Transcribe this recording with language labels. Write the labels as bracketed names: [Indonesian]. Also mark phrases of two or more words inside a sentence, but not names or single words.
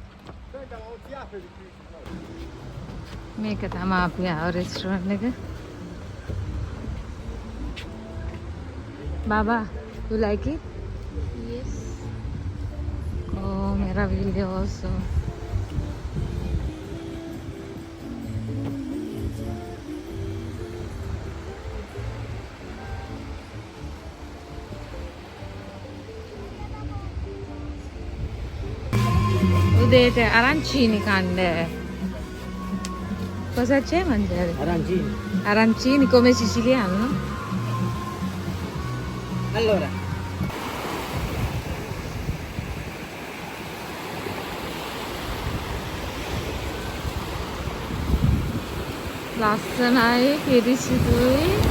[Sinhala] මේක තමයි අපි ආව රෙස්ටුරන්ට් එක. [English] Baba, you like it? Yes. [Italian] Oh, meraviglioso. Vedete, arancini cande. Cosa c'è a mangiare? Arancini. Arancini come siciliano, no? Allora, [Sinhala] ලස්සනයි පිරිසිදුයි.